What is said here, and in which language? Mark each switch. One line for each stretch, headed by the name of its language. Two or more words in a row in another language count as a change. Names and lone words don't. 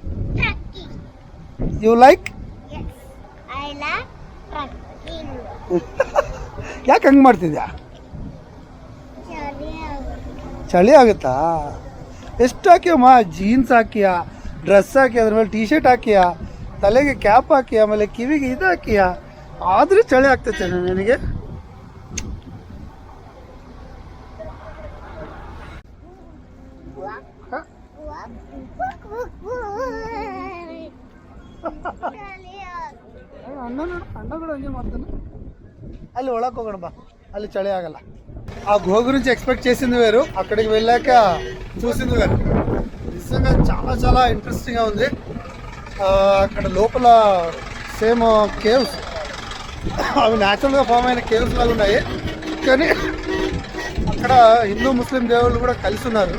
English: you like?
Kannada: ಯಾಕೆ ಹಂಗೆ ಮಾಡ್ತಿದ್ಯಾ? ಚಳಿ ಆಗುತ್ತಾ? ಎಷ್ಟು ಹಾಕಿಯಮ್ಮ? ಜೀನ್ಸ್ ಹಾಕಿಯಾ, ಡ್ರೆಸ್ ಹಾಕಿ, ಅದ್ರ ಮೇಲೆ ಟಿ ಶರ್ಟ್ ಹಾಕಿಯಾ, ತಲೆಗೆ ಕ್ಯಾಪ್ ಹಾಕಿಯಾ, ಆಮೇಲೆ ಕಿವಿಗೆ ಇದು ಹಾಕಿಯಾ, ಆದರೂ ಚಳಿ ಆಗ್ತೈತೆ ನನಗೆ. ಅಣ್ಣ ಕೂಡಾ ಹಂಗೆ ಮಾಡ್ತಾನೆ. ಅಲ್ಲಿ ಒಳಕ್ಕೆ ಹೋಗೋಣ ಬಾ, ಅಲ್ಲಿ చలి ಆಗಲ್ಲ.
Telugu: ఆ గుహ గురించి ఎక్స్పెక్ట్ చేసింది వేరు, అక్కడికి వెళ్ళాక చూసింది వేరు. నిజంగా చాలా చాలా ఇంట్రెస్టింగ్గా ఉంది. అక్కడ లోపల
English: same caves,
Telugu: అవి న్యాచురల్గా ఫామ్ అయిన కేవ్స్ లాగా ఉన్నాయి. కానీ అక్కడ హిందూ ముస్లిం దేవుళ్ళు కూడా కలిసి ఉన్నారు.